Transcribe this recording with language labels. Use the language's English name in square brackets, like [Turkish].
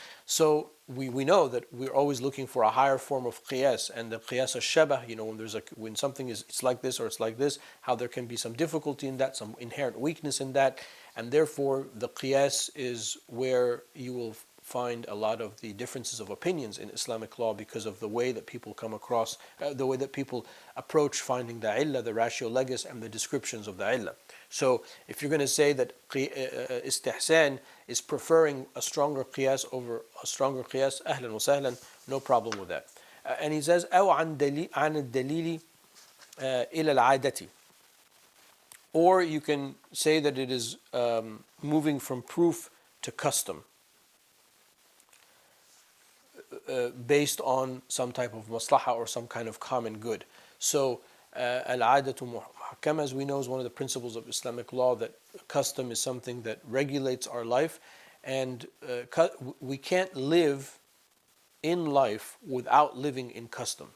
[English] So we know that we're always looking for a higher form of qiyas, and the qiyas al-shabah, when something is, it's like this or it's like this, how there can be some difficulty in that, some inherent weakness in that, and therefore the qiyas is where you will find a lot of the differences of opinions in Islamic law, because of the way that people come across, the way that people approach finding the illah, the ratio legis, and the descriptions of the illah. So if you're going to say that istihsan is preferring a stronger qiyas over a stronger qiyas, ahlan wa sahlan, no problem with that. And he says, [Arabic] أو عن الدليل إلى العادة. [English] Or you can say that it is moving from proof to custom, based on some type of maslaha or some kind of common good. So al-adatu muhakkama, as we know, is one of the principles of Islamic law, that custom is something that regulates our life, and we can't live in life without living in custom.